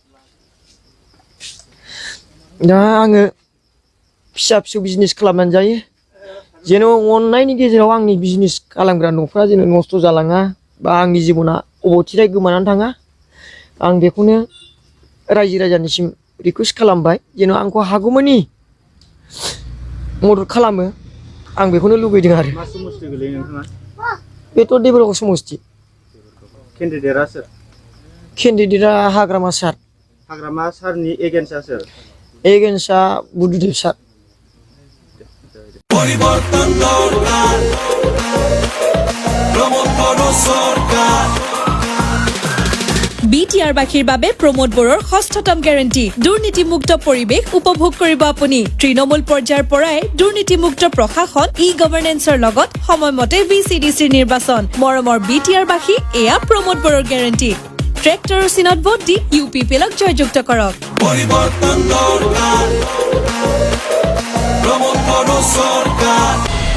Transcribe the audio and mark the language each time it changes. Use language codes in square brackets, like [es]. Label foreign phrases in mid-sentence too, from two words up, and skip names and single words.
[brx] दा आङो फिसा फिसौ बिजनेस खालामनानै जायो जेन' अननायनि गेजेराव आंनि बिजनेस खालामग्रा न'फ्रा जेन' नस्थ' जालाङा बा आंनि जिबना अबथिराय गोमानानै थाङा आं बेखौनो रायजो राजानिसिम रिकुवेस्ट खालामबाय जेन' आंखौ हागौमानि मदद खालामो आं बेखौनो लुबैदों आरो मा समस्ति गोलैयो नोंथाङा बेथ' देबरगाव समस्ति केन्डिडेटआ सोर केन्डिडेटआ हाग्रामा सारनि एगेन्स्टआ सोर एगेन्स्टआ बुद्धदेब सार [bn] পরিবর্তন দরকার প্রমোদ সরকার [as] BTR বাখীৰ বাবে প্ৰমোদ বৰৰ ষষ্ঠতম গ্যাৰান্টি দুৰ্নীতিমুক্ত পৰিৱেশ উপভোগ কৰিব আপুনি তৃণমূল পৰ্যায়ৰ পৰাই দুৰ্নীতিমুক্ত প্ৰশাসন ই-গভৰ্নেন্সৰ লগত সময়মতে VCDCৰ নিৰ্বাচন মৰমৰ BTR বাখী এয়া প্ৰমোদ বৰৰ গ্যাৰান্টি ট্ৰেক্টৰৰ চিনত ভোট দি UPPLক জয়যুক্ত কৰক [bn] পরিবর্তন দরকার প্রমোদ বড় সরকার